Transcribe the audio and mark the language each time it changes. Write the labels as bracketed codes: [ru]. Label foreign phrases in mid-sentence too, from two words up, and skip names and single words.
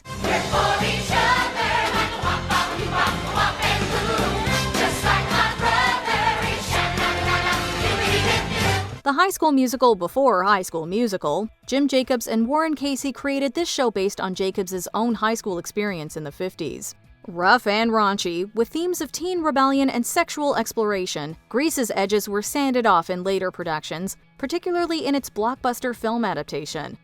[en] We're for each other, like a wop, wop, you wop, wop, and boom. Just like my brother, sha-la-la-la, dippity-dip-dip. The High School Musical before High School Musical, Jim Jacobs and Warren Casey created this show based on Jacobs' own high school experience in the 50s. Rough and raunchy, with themes of teen rebellion and sexual exploration, Grease's edges were sanded off in later productions, particularly in its blockbuster film adaptation.